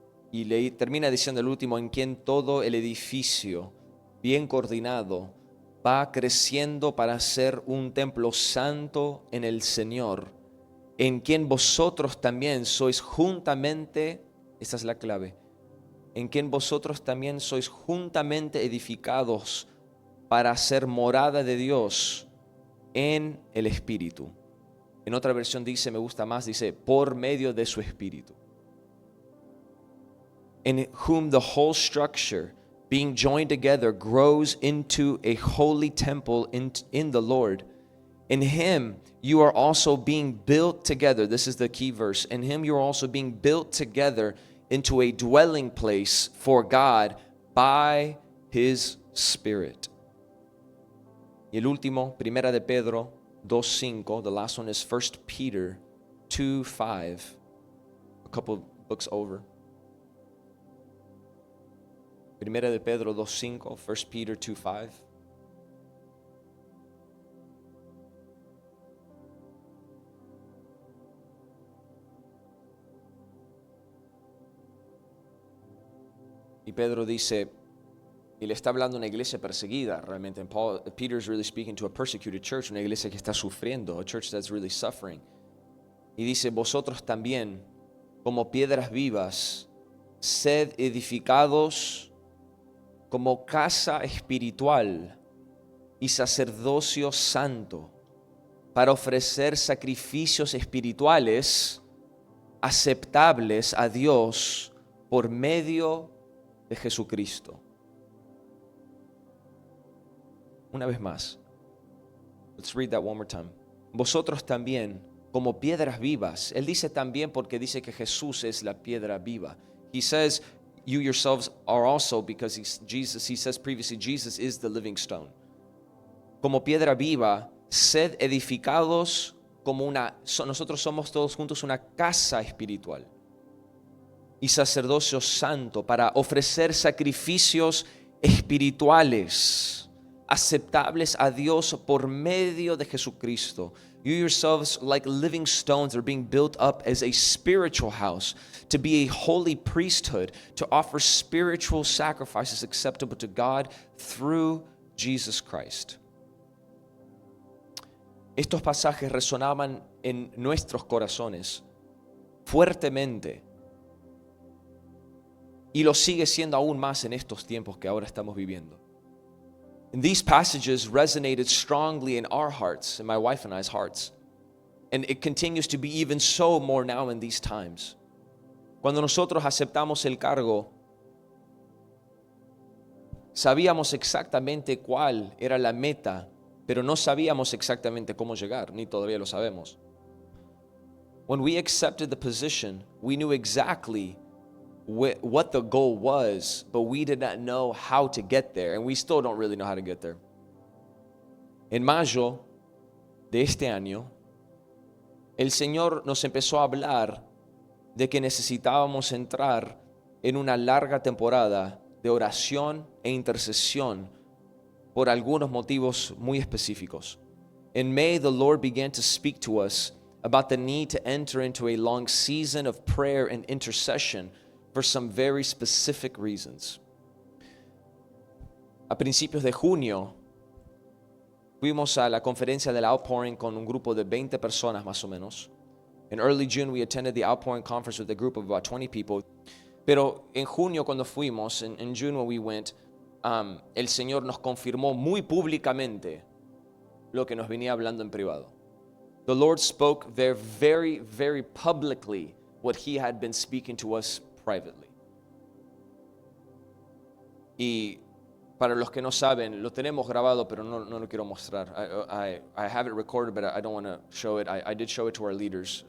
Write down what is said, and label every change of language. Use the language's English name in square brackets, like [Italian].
[Spanish] Y le termina diciendo el último, en quien todo el edificio, bien coordinado, va creciendo para ser un templo santo en el Señor, en quien vosotros también sois juntamente, esta es la clave, en quien vosotros también sois juntamente edificados para ser morada de Dios en el Espíritu. En otra versión dice, me gusta más, dice, por medio de su Espíritu. [English] In whom the whole structure, being joined together, grows into a holy temple in the Lord. In him you are also being built together. This is the key verse. In him you are also being built together into a dwelling place for God by his Spirit. [Spanish] Y el último, Primera de Pedro 2:5. [English] The last one is 1 Peter 2:5. A couple books over. [Spanish] Primera de Pedro 2:5, 1 Peter 2:5. Y Pedro dice, y le está hablando a una iglesia perseguida realmente. [English] And Peter's really speaking to a persecuted church, [Spanish] una iglesia que está sufriendo, [English] a church that's really suffering. [Spanish] Y dice, vosotros también, como piedras vivas, sed edificados como casa espiritual y sacerdocio santo, para ofrecer sacrificios espirituales aceptables a Dios por medio de Jesucristo. Una vez más. [English] Let's read that one more time. [Spanish] Vosotros también, como piedras vivas. Él dice también porque dice que Jesús es la piedra viva. [English] He says, you yourselves are also, because he says previously, Jesus is the living stone. [Spanish] Como piedra viva, sed edificados como nosotros somos todos juntos una casa espiritual y sacerdocio santo para ofrecer sacrificios espirituales aceptables a Dios por medio de Jesucristo. [English] You yourselves, like living stones, are being built up as a spiritual house, to be a holy priesthood, to offer spiritual sacrifices acceptable to God through Jesus Christ. [Spanish] Estos pasajes resonaban en nuestros corazones fuertemente y lo sigue siendo aún más en estos tiempos que ahora estamos viviendo. [English] And these passages resonated strongly in our hearts, in my wife and I's hearts. And it continues to be even so more now in these times. [Spanish] Cuando nosotros aceptamos el cargo, sabíamos exactamente cuál era la meta, pero no sabíamos exactamente cómo llegar, ni todavía lo sabemos. [English] When we accepted the position, we knew exactly what the goal was, but we did not know how to get there, and we still don't really know how to get there. [Spanish] En mayo de este año, el Señor nos empezó a hablar de que necesitábamos entrar en una larga temporada de oración e intercesión por algunos motivos muy específicos. [English] In May, the Lord began to speak to us about the need to enter into a long season of prayer and intercession for some very specific reasons. [Spanish] A principios de junio, fuimos a la conferencia del Outpouring con un grupo de 20 personas más o menos. [English] In early June, we attended the Outpouring Conference with a group of about 20 people. [Spanish] Pero en junio, cuando fuimos, [English] in June when we went, [Spanish] el Señor nos confirmó muy públicamente lo que nos venía hablando en privado. [English] The Lord spoke very, very publicly what He had been speaking to us privately. [Spanish] Y para los que no saben, lo tenemos grabado, pero no lo quiero mostrar. [English] I have it recorded, but I don't want to show it. I did show it to our leaders.